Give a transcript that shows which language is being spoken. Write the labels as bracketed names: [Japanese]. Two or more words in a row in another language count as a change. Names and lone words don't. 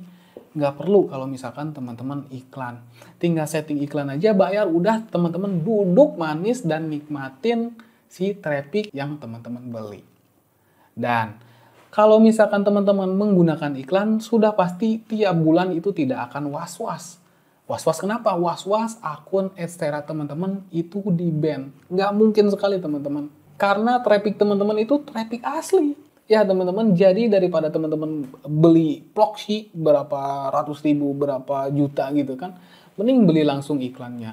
[Indonesian] Nggak perlu kalau misalkan teman-teman iklan. Tinggal setting iklan aja, bayar, udah teman-teman duduk manis dan nikmatin si traffic yang teman-teman beli. Dan kalau misalkan teman-teman menggunakan iklan, sudah pasti tiap bulan itu tidak akan was-was. Was-was kenapa? Was-was akun Adstera teman-teman itu di-ban. Nggak mungkin sekali teman-teman. Karena traffic teman-teman itu traffic asli. Ya teman-teman, jadi daripada teman-teman beli proxy berapa ratus ribu, berapa juta gitu kan, mending beli langsung iklannya.